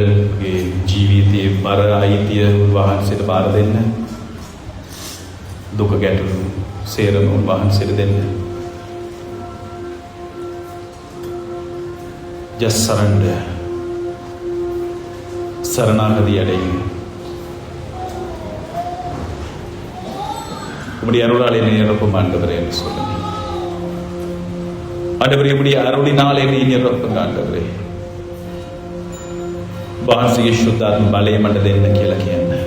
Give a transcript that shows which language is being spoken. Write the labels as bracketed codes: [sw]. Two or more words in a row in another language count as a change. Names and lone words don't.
[si] ජීවිතයේ බර අයිතිය වහන්සේට බාර දෙන්න. දුක ගැටලු සේරම වහන්සේට දෙන්න. [en] Just surrender. [ta] சரணாகதி அடையுங்க. உம்முடைய அருளாலே நிரப்பும் ஆண்டவரே என்று சொல்லுங்க. ஆண்டவரே உம்முடைய அருளினாலே நீ நிரப்புங்க ஆண்டவரே. [si] වහන්සේගේ ශුද්ධාත්ම බලය මට දෙන්න කියලා කියන්න.